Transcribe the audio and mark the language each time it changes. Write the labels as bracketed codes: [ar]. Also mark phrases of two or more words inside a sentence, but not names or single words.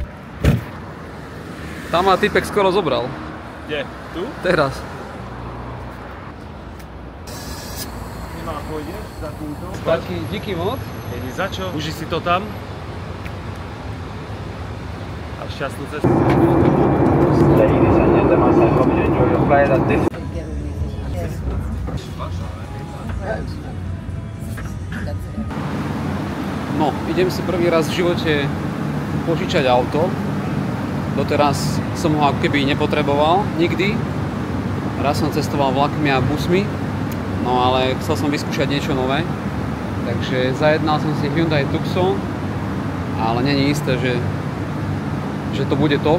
[sk] Tam ma typek skoro zobral. Kde? Tu? Teraz. Nemá pôjdeš za túto? Taký díky moc. Není za čo. Uži si to tam. A šťastnú cestu. [en] Ladies and gentlemen, I hope you enjoy your flight at this. [sk] No, idem si prvý raz v živote požičať auto. Doteraz som ho ako keby nepotreboval, nikdy. Raz som cestoval vlakmi a busmi, no ale chcel som vyskúšať niečo nové. Takže zajednal som si Hyundai Tucson, ale není isté, že to bude to.